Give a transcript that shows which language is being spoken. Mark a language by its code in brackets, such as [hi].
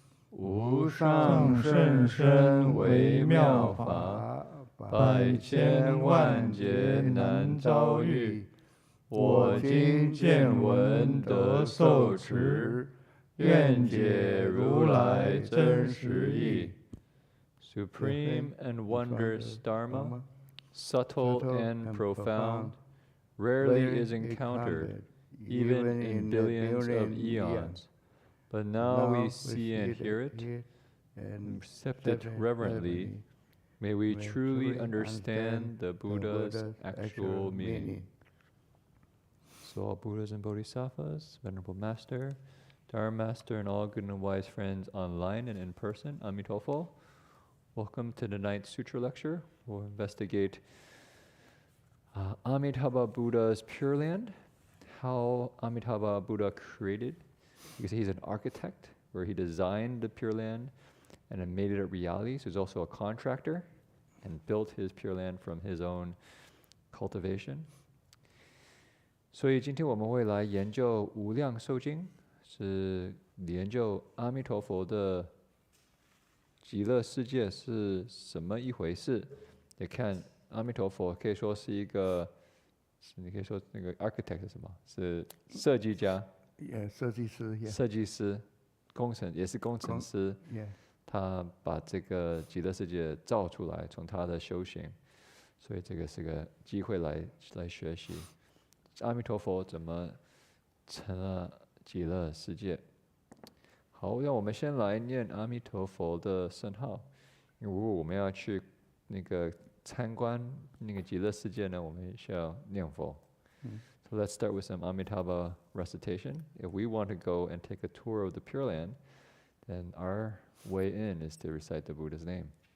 [zh] 无上甚深微妙法，百千万劫难遭遇。我今见闻得受持，愿解如来真实义。 [en] Supreme and wondrous Dharma, subtle and profound, rarely is encountered, even in billions of eons. But now we see and hear it, and accept it reverently. May we truly understand the Buddha's actual meaning. So all Buddhas and Bodhisattvas, Venerable Master, Dharma Master, and all good and wise friends online and in person, Amitabha, welcome to the ninth Sutra lecture. We'll investigate Amitabha Buddha's Pure Land, how Amitabha Buddha created. You can say he's an architect, where he designed the Pure Land and then made it a reality. So he's also a contractor and built his Pure Land from his own cultivation. [zh] 所以今天我们会来研究《无量寿经》，是研究阿弥陀佛的极乐世界是什么一回事。也看阿弥陀佛可以说是一个，你可以说那个 architect 是什么？是设计家。设计师，设计师，工程也是工程师，他把这个极乐世界造出来，从他的修行，所以这个是个机会来学习阿弥陀佛怎么成了极乐世界。好，让我们先来念阿弥陀佛的圣号，因为如果我们要去那个参观那个极乐世界呢，我们需要念佛。 [en] So let's start with some Amitabha recitation. If we want to go and take a tour of the Pure Land, then our way in is to recite the Buddha's name.